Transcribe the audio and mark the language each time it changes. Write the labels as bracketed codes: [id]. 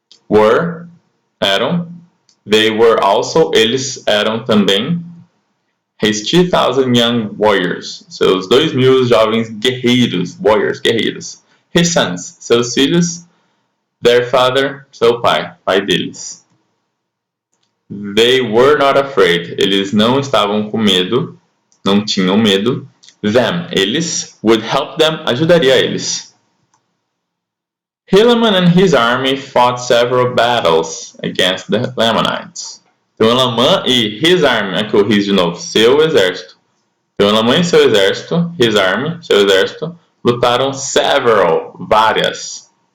[pt] Were, eram, [en] they were also, [pt] eles eram também, [en] his 2,000 young warriors, [pt] seus 2.000 jovens guerreiros, warriors, guerreiros. [en] His sons, [pt] seus filhos, [en] their father, [pt] seu pai, pai deles. [en] They were not afraid, [pt] eles não estavam com medo, não tinham medo. Them, eles, [en] would help them, [pt] ajudaria eles. [en] Helaman and his army fought several battles against the Lamanites. [pt] Então, Elamã e [en] his army, [pt] aqui o his de novo, seu exército. Então, Elamã e seu exército, [en] his army, [pt] seu exército, lutaram várias.